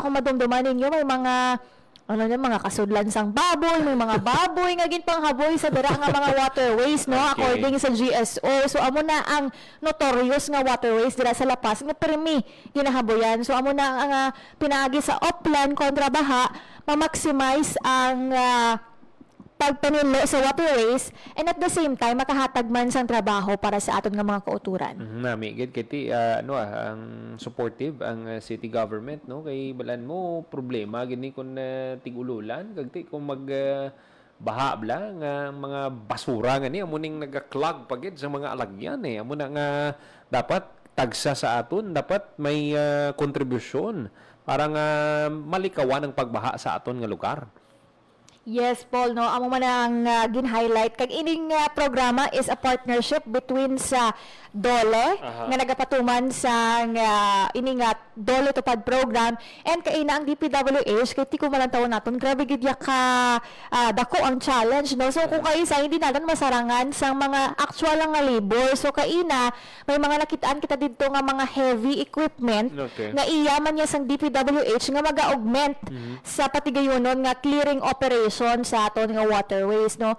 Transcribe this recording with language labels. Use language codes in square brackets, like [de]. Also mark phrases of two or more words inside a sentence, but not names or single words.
[hil] Kung madumduman ninyo may mga mga kasudlan sang baboy, may mga baboy nga ginpanghaboy sa dira nga mga waterways, no, according sa GSO. So amo na ang notorious nga waterways dira sa Lapas nga permi ginahaboyan. So amo na ang pinaagi sa Oplan kontra Baha, ma-maximize ang pagpanilo sa waterways [en] and at the same time [hil] makahatag man sang trabaho para sa aton nga mga kauturan. Nami gid kiti ang supportive ang city government, no, kay balan mo problema gini kun tig-ululan kag ti kung mag baha bla nga mga basura nga ni amo ning naga-clog pagid sa mga alagyan amo na nga dapat tagsa sa aton, dapat may kontribusyon para nga malikawan ang pagbaha sa aton nga lugar. Yes, Paul, no, amo man ang gin-highlight kag ining programa [en] is a partnership between [hil] sa DOLE nga nagapatuman sa ining DOLE Tupad program and kaina ang DPWH kay ti ko man taon naton grabe gid ya ka dako ang challenge, no. So kung kaisa hindi naton masarangan sang mga actual nga labor, so kaina may mga nakitaan kita didto nga mga [en] heavy equipment [hil] nga iya man niya sang DPWH nga maga-augment sa patigayonon nga [en] clearing operation [hil] sa aton nga waterways, no.